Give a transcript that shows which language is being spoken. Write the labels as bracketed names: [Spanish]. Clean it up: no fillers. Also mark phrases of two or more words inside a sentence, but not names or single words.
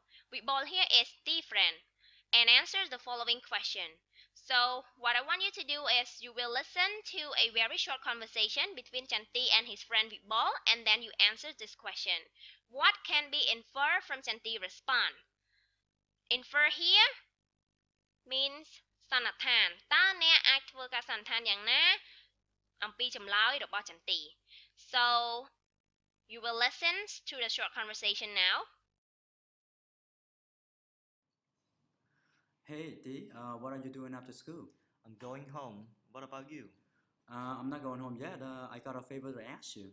[English] Vikbol here is the friend, and answer the following question. So what I want you to do is you will listen to a very short conversation between Chanti and his friend Vikbol, and then you answer this question. What can be inferred from Chanti response? Infer here means [Khmer] សន្និដ្ឋានតើអ្នកអាចធ្វើការសន្និដ្ឋានយ៉ាងណាអំពីចម្លើយរបស់ចន្ទី [English] So you will listen to the short conversation now. Hey D, what are you doing after school? I'm going home. What about you? I'm not going home yet. I got a favor to ask you.